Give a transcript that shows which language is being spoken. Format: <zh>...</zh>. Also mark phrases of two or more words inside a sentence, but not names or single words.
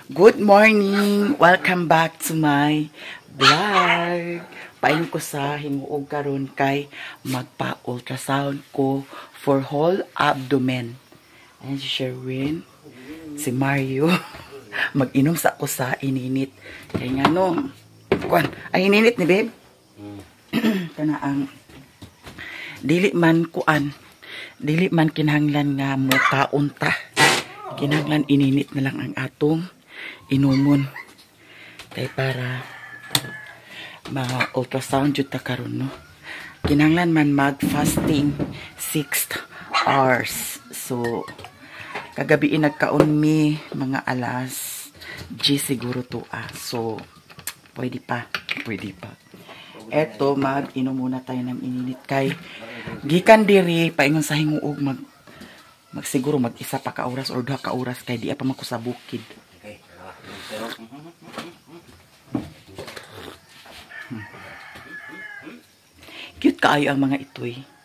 <en>Good morning! Welcome back to my vlog.</en> <ceb>Pain ko sa himuog karon kay magpa-ultrasound ko</ceb> <en>for whole abdomen.</en> <ceb>Ayan si Sherwin, si Mario. Mag-inom sa ko sa ininit. Kaya nga no, ay ininit ni babe. Kana ang dili man kinahanglan nga mo kaunta. Kinahanglan ininit na lang ang atong inumon kay para ma-ultrasound jud ta karon no. Kinahanglan man mag-fasting 6 hours. So kagabi nagkaon mi mga alas 10 siguro to so pwede pa.</ceb> <tl>Eto mag-inom muna tayo ng</tl> <ceb>ininit kay gikan diri paingon sa hinguog siguro mag-isa pa ka oras or 2 ka oras kay di pa man ko sa bukid. Okay. Cute kaayo ang mga itoy.</ceb>